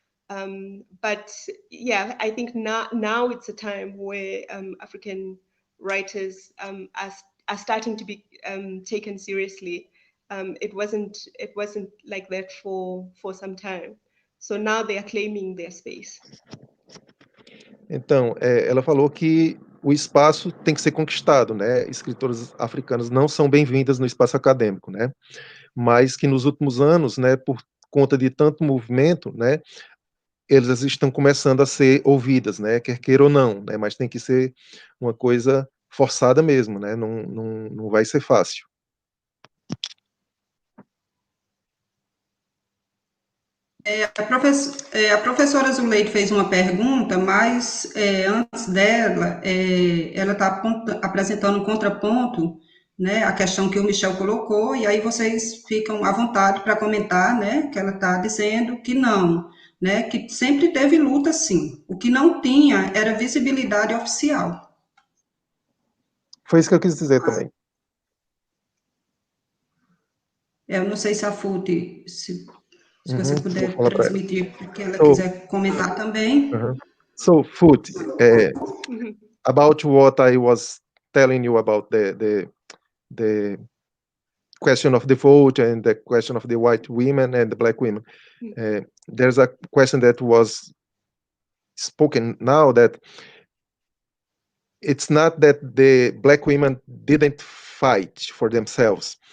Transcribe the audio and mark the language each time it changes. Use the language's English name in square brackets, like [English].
[English] But yeah, I think now it's a time where African writers are starting to be taken seriously. It wasn't like that for some time. So now they are claiming their space. [Portuguese] Então, ela falou que o espaço tem que ser conquistado, né? Escritoras africanas não são bem-vindas no espaço acadêmico, né? Mas que nos últimos anos, né, por conta de tanto movimento, né, elas estão começando a ser ouvidas, né, quer queira ou não, né? Mas tem que ser uma coisa forçada mesmo, né? Não vai ser fácil. A professora Zuleide fez uma pergunta, mas antes dela, ela está apresentando um contraponto, né, a questão que o Michel colocou, e aí vocês ficam à vontade para comentar, né, que ela está dizendo que não, né, que sempre teve luta, sim. O que não tinha era visibilidade oficial. Foi isso que eu quis dizer também. Eu não sei se a Futhi, se você puder transmitir, porque ela quiser comentar também. [English] So, Futhi, about what I was telling you about the question of the vote and the question of the white women and the black women. There's a question that was spoken now that it's not that the black women didn't fight for themselves.